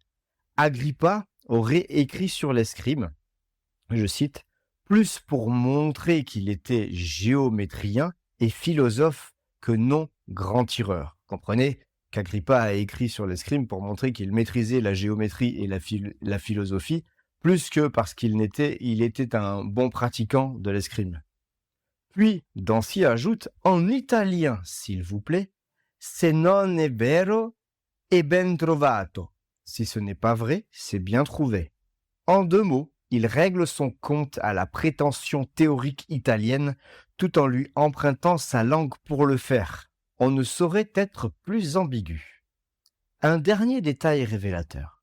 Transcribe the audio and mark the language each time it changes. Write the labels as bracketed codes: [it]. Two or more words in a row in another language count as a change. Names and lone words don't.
[fr] Agrippa aurait écrit sur l'escrime, je cite, plus pour montrer qu'il était géométrien et philosophe que non grand tireur. Comprenez qu'Agrippa a écrit sur l'escrime pour montrer qu'il maîtrisait la géométrie et la philosophie, plus que parce qu'il était un bon pratiquant de l'escrime. Puis, Dancy ajoute, en italien, s'il vous plaît, « [it] Se non è vero, è ben trovato ». [fr] Si ce n'est pas vrai, c'est bien trouvé. En deux mots, il règle son compte à la prétention théorique italienne tout en lui empruntant sa langue pour le faire. On ne saurait être plus ambigu. Un dernier détail révélateur.